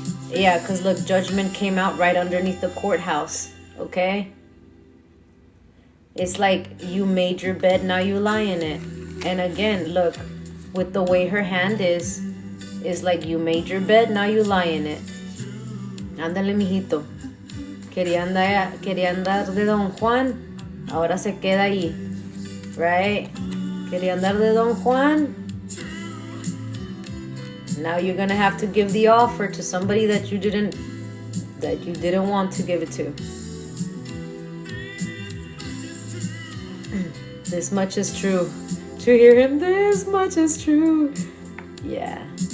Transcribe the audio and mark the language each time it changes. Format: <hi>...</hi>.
<en>Yeah, because look, judgment came out right underneath the courthouse, okay? It's like you made your bed, now you lie in it. And again, look, with the way her hand is like you made your bed, now you lie in it.</en> <es>Ándale, mijito. Quería andar de Don Juan, ahora se queda ahí,</es> <en>right?</en> <es>Quería andar de Don Juan,</es> <en>now you're gonna have to give the offer to somebody that you didn't want to give it to. This much is true. To hear him, this much is true. Yeah.</en>